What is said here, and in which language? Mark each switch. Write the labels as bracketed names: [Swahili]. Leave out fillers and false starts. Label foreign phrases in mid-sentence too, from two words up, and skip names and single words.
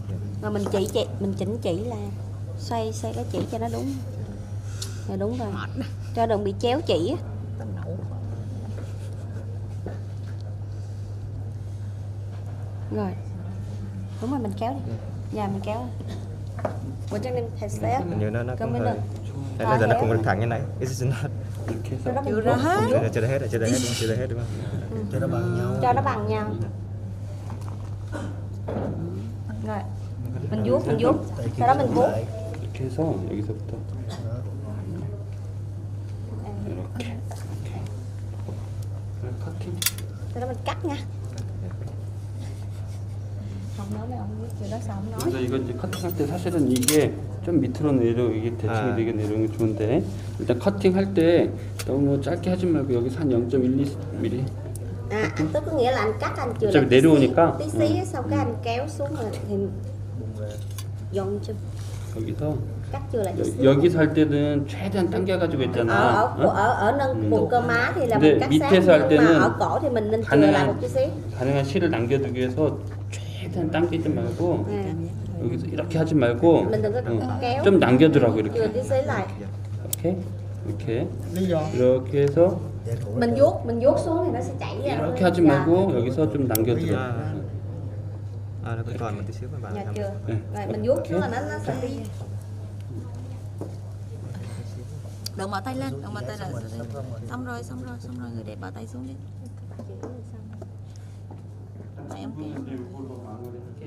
[Vietnamese] Mà mình chỉnh chỉ là xoay cái chỉ cho nó đúng. Dạ đúng rồi. Cho đừng bị chéo chỉ. Rồi. Đúng rồi mình kéo đi. Dạ mình kéo. [Korean] 원장님 됐어요? [Vietnamese] Như nó Cảm cũng ơn hơi. ạ. Tại giờ nó không được thẳng như này. [English] It's not. [Korean] 이렇게 해서 [Vietnamese] Cho nó Chưa bằng ra nhau. hết. Chưa hết đúng không? Cho nó bằng nhau. Cho nó bằng nhau. Rồi. Mình vuốt. Sau đó mình vuốt. [Korean] 이렇게 해서 여기서부터 이렇게 커팅. [Vietnamese] Sau đó mình cắt nha. Không nói mấy ông biết chuyện đó sao không nói. [Korean] 그래서 이거 이제 커팅할 때 사실은 이게 좀 밑으로 내려 이게 대칭이 되게 내려오는 게 좋은데 일단 커팅할 때 너무 짧게 하지 말고 여기서 한 0.12mm [Vietnamese] À, tức có nghĩa là anh cắt anh chưa [Korean] 어차피 내려오니까 [Vietnamese] tí xí sau cái anh kéo xuống rồi thì dọn chưa [Korean] 여기서 [Vietnamese] cắt chưa lại tí xí. [Korean] 여기서 할 때는 최대한 당겨가지고 했잖아. 어? [Vietnamese] ở nâng vùng cơ má thì là mình [Korean] 근데 [Vietnamese] cắt [Korean] 밑에서 [Vietnamese] sát [Korean] 할 [Vietnamese] nhưng mà [Korean] 때는 [Vietnamese] ở cổ thì mình nên chừa lại một chút xíu. [Korean] 가능한 실을 남겨두기 위해서 최대한 당기지 말고 [Vietnamese] À, [Korean] 여기서 이렇게 하지 말고 [Vietnamese] mình đừng có kéo [Korean] 좀 남겨두라고 [Vietnamese] chừa [Korean] 이렇게. [Vietnamese] tí xí lại. [Korean] 이렇게 이렇게 [Vietnamese] Lý do. [Korean] 이렇게 해서 [Vietnamese] Mình vuốt xuống thì nó sẽ chảy ra. [Korean] 이렇게 하지 말고 여기서 좀 남겨두라. [Vietnamese] À nó còn một tí xíu các bạn. Dạ chưa. [Korean] 네. [Vietnamese] Rồi mình vuốt xuống là nó sẽ đi. Đừng bỏ tay lên. Xong rồi. Người đẹp bỏ tay xuống đi. Mày em kéo.